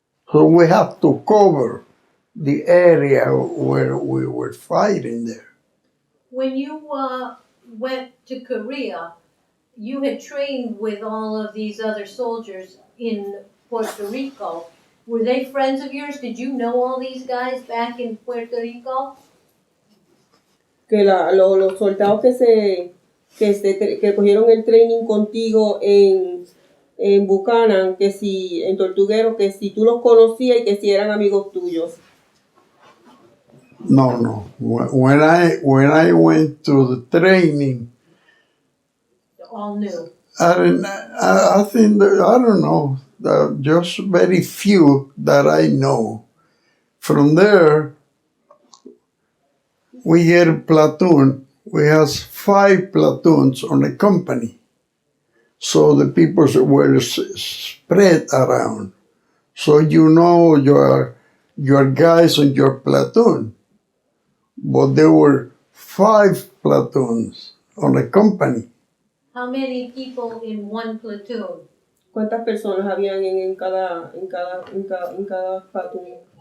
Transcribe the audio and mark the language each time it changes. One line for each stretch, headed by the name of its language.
English: So we have to cover the area where we were fighting there. When you went to Korea, you had trained with all of these other soldiers in Puerto Rico. Were they friends of yours? Did you know all these guys back in Puerto Rico?
Spanish: Que los soldados que cogieron el training contigo en Buchanan, que si en Tortuguero, que si tú los conocías y que si eran amigos tuyos.
English: No. When I went to the training, All new. I think that, I don't know, just very few that I know. From there, we get a platoon. We have 5 platoons on a company. So the people were spread around. So you know your guys on your platoon. But there were 5 platoons on a company. How many people in one platoon?
Spanish: ¿Cuántas personas habían en cada platoon?